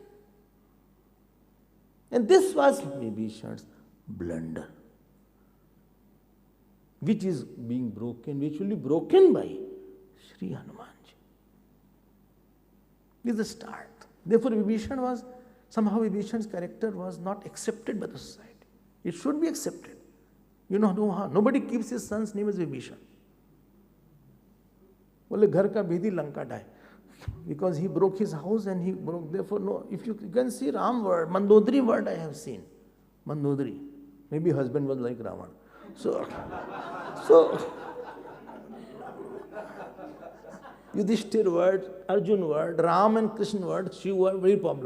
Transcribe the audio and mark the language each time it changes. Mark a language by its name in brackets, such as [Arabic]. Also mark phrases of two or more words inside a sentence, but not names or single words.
[English] And this was Vibhishana's blunder, which is being broken, which will be broken by Sri Hanumanji. This is the start. Therefore, Vibhishana's character was not accepted by the society. It should be accepted. You know, nobody keeps his son's name as Vibhishana. [Hindi] बोले घर का भेदी लंका डाय, [English] because he broke his house and he broke. Therefore, no. If you can see Ram word, Mandodari word I have seen. Mandodari. Maybe husband was like Ravan. So Yudhishthir word, Arjun word, Ram and Krishna word, Shiva were very popular.